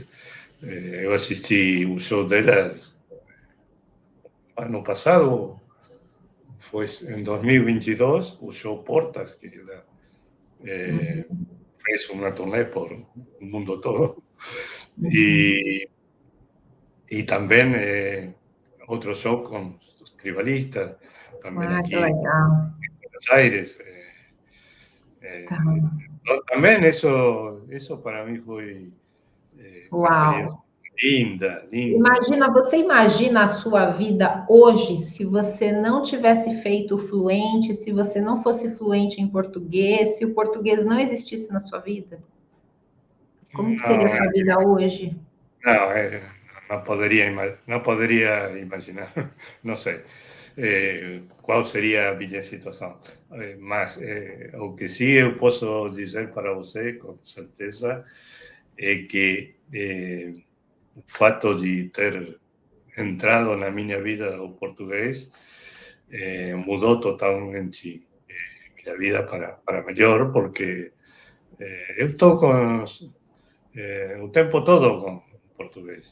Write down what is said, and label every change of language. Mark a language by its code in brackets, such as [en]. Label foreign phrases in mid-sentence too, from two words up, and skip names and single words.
[pt] Eu assisti o show delas ano passado, foi em 2022, o show Portas, que ela fez uma turnê por o mundo todo. E também outro show com os tribalistas, também Ah, que aqui legal. em Buenos Aires. Tá. [es] También eso para mí fue una Uau! experiencia linda, linda. [pt] Imagina, você imagina a sua vida hoje se você não tivesse feito fluente, se você não fosse fluente em português, se o português não existisse na sua vida? Como que seria a [es] No, [pt] sua vida hoje? [es] no, no podría, no podría imaginar, no sé cuál sería mi situación. [pt] Mas o que sí eu posso dizer para você com certeza é que o fato de ter entrado na minha vida o português mudou totalmente minha vida para melhor, porque eu estou o tempo todo com português.